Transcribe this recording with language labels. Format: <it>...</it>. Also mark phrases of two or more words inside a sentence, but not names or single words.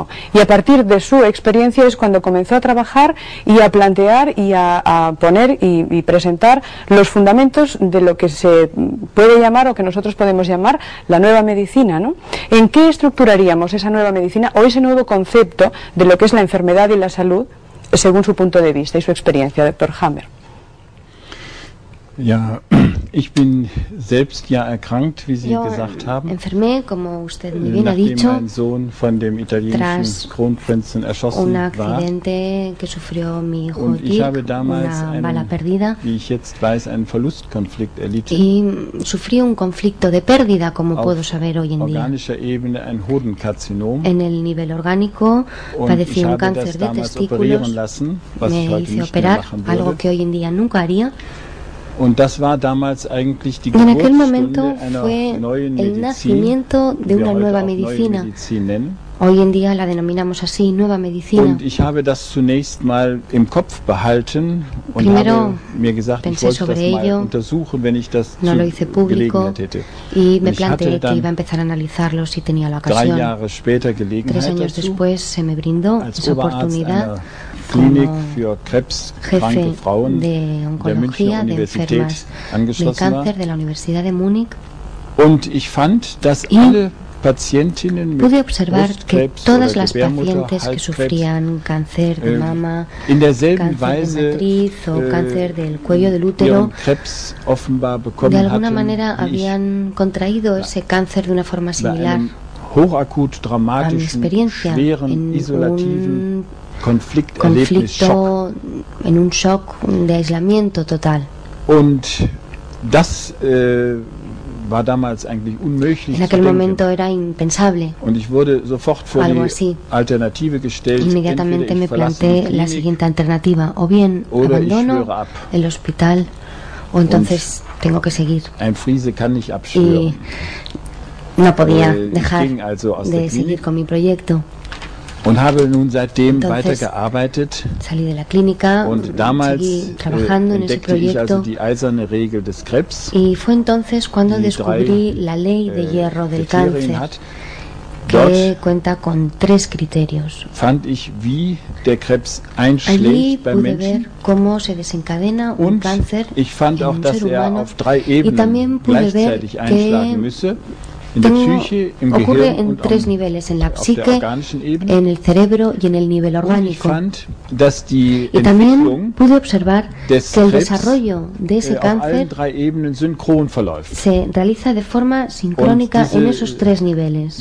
<es>Y a partir de su experiencia es cuando comenzó a trabajar y a plantear y a poner y presentar los fundamentos de lo que se puede llamar o que nosotros podemos llamar la nueva medicina, ¿no? ¿En qué estructuraríamos esa nueva medicina o ese nuevo concepto de lo que es la enfermedad y la salud según su punto de vista y su experiencia, doctor Hammer?</es> <de>Ja, ich bin selbst ja erkrankt, wie Sie gesagt haben.</de> <es>Enfermé, como usted muy bien ha dicho,</es> <de>ein Sohn von dem italienischen Kronprinzen erschossen</de> <es>un accidente que sufrió mi hijo Dirk, una bala perdida,</es> <de>wie ich jetzt weiß, einen Verlustkonflikt erlitten.</de> <es>Y sufrí un conflicto de pérdida, como puedo saber hoy en día.</es> <de>Ebene ein Hodenkarzinom.</de> <es>En el nivel orgánico padecí un cáncer de testículos, me hice operar, algo que hoy en día nunca haría.</es> <de>Und das war damals eigentlich die</de> <es>en aquel momento fue el nacimiento de una nueva medicina. Hoy en día la denominamos así, nueva medicina.</es> <de>Und ich habe das zunächst mal im Kopf behalten und</de> <es>Primero</es> <de>habe mir gesagt, ich wollte das mal untersuchen, wenn ich das</de> <es>no lo hice público y me planteé que iba a empezar a analizarlo si tenía la ocasión.</es> <de>3 Jahre später Gelegenheit</de> <es>3 años después se me brindó esa oportunidad</es> <de>Klinik für krebskranke Frauen</de> <es>de oncología de enfermas de cáncer de la Universidad de Múnich.</es> <de>Und ich fand, dass alle</de> <es>pude observar que todas las pacientes que sufrían cáncer de mama, cáncer de matriz o cáncer del cuello del útero, de alguna manera habían contraído ese cáncer de una forma similar a mi experiencia en un conflicto, en un shock de aislamiento total.</es> <de>Und das war damals eigentlich unmöglich.</de> <es>En aquel momento era impensable.</es> <de>Und ich wurde sofort vor</de> <es>algo</es> <de>die</de> <es>así.</es> <de>Alternative gestellt.</de> <es>Inmediatamente me planteé la siguiente alternativa: o bien abandono el hospital, o entonces tengo que seguir.</es> <de>Ein Friese kann nicht abschwören.</de> <es>Y no podía dejar de seguir con mi proyecto.</es> <de>Und habe nun seitdem weitergearbeitet.</de> <es>Salí de la clínica,</es> <de>und damals</de> <es>seguí trabajando en ese proyecto.</es> <de>Ich also die eiserne Regel des Krebs.</de> <es>Y fue entonces cuando descubrí la ley de hierro del cáncer, que cuenta con 3 criterios.</es> <de>Fand ich, wie der Krebs einschlägt</de> <es>Allí</es> <de>beim</de> <es>pude</es> <de>Menschen.</de> <es>ver cómo se desencadena un cáncer</es> <de>ich fand</de> <es>en</es> <de>auch,</de> <es>un</es> <de>dass</de> <es>ser humano,</es> <de>auf 3</de> <es>y también</es> <de>Ebenen</de> <es>pude ver</es> <de>gleichzeitig einschlagen müsse.</de> <es>ocurre en tres niveles, en la psique, en el cerebro y en el nivel orgánico. Y también pude observar que el desarrollo de ese cáncer se realiza de forma sincrónica en esos tres niveles.</es>